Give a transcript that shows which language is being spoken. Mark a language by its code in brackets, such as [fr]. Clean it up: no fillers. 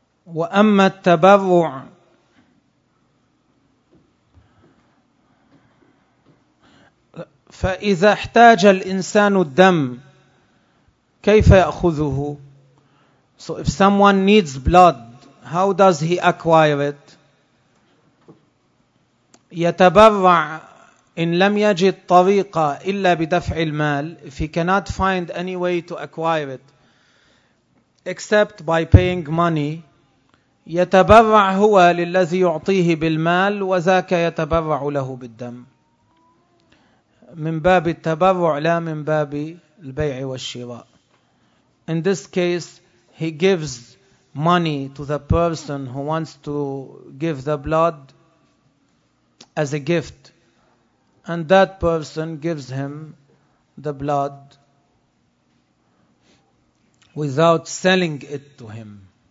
[ar] وأما التبرع فإذا احتاج الإنسان الدم كيف يأخذه؟ [en] So if someone needs blood, how does he acquire it? [ar] يتبرع إن لم يجد طريقة إلا بدفع المال. [en] If he cannot find any way to acquire it, except by paying money, [ar] يتبرع هو للذي يعطيه بالمال وذاك يتبرع له بالدم. من باب التبرع لا من باب البيع والشراء. [en] In this case, he gives money to the person who wants to give the blood as a gift, and that person gives him the blood without selling it to him.